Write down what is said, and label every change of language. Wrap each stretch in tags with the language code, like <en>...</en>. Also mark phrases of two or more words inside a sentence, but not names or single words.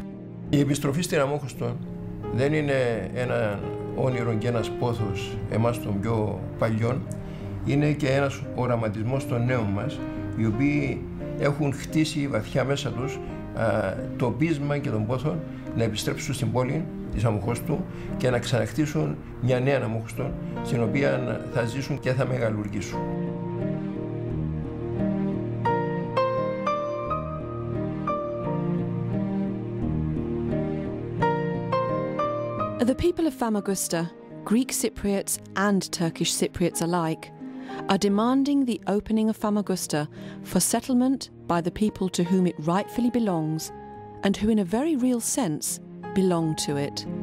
<el>Η επιστροφή στην Αμμόχωστο δεν είναι ένα όνειρο και ένας πόθος εμάς των πιο παλιών, είναι και ένας οραματισμός των νέων μας, οι οποίοι έχουν χτίσει βαθιά μέσα τους το πείσμα και τον πόθο να επιστρέψουν στην πόλη της Αμμοχώστου και να ξαναχτίσουν μια νέα Αμμόχωστο, στην οποία θα ζήσουν και θα μεγαλουργήσουν.</el> <en>The people of Famagusta, Greek Cypriots and Turkish Cypriots alike, are demanding the opening of Famagusta for settlement by the people to whom it rightfully belongs and who in a very real sense belong to it.</en>